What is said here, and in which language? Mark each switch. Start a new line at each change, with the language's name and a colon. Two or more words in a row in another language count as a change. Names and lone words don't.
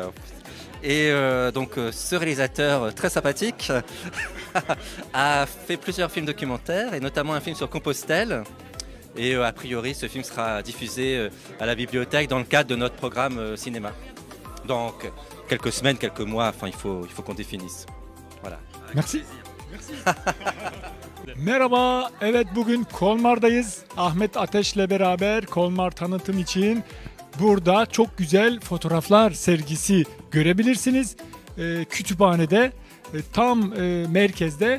French: Et donc ce réalisateur très sympathique a fait plusieurs films documentaires et notamment un film sur Compostelle. Et a priori, ce film sera diffusé à la bibliothèque dans le cadre de notre programme cinéma. Donc, quelques semaines, quelques mois, enfin, il faut qu'on définisse. Voilà. Merci.
Turkish: Merhaba, evet bugün Kolmar'dayız. Ahmet Ateş'le beraber Kolmar tanıtım için burada çok güzel fotoğraflar sergisi görebilirsiniz. Kütüphanede, tam merkezde.